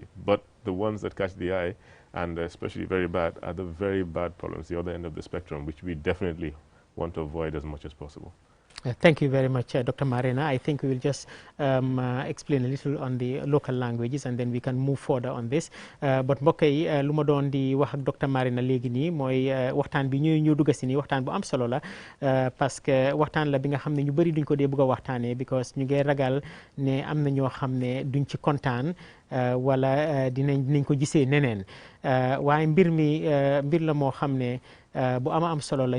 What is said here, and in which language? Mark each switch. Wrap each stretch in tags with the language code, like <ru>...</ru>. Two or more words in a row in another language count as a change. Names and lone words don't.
<en>But the ones that catch the eye, and especially very bad, are the very bad problems, the other end of the spectrum, which we definitely want to avoid as much as possible. Thank you very much, Dr. Marina. I think we will just explain a little on the local languages, and then we can move further on this.</en> <wo>But mbokk yi lu ma doon di wax ak Dr. Marina léegi nii mooy waxtaan bi ñu dugg si nii waxtaan bu am solo la,</wo> <fr>parce que</fr> <wo>waxtaan la bi nga xam ne ñu bëri duñ ko dee bëgg a waxtaanee, because ñu ngi ragal ne am na ñoo xam ne duñ ci kontaan wala dinañ ko gisee neneen, waaye mbir la moo xam ne bu am solo la.</wo>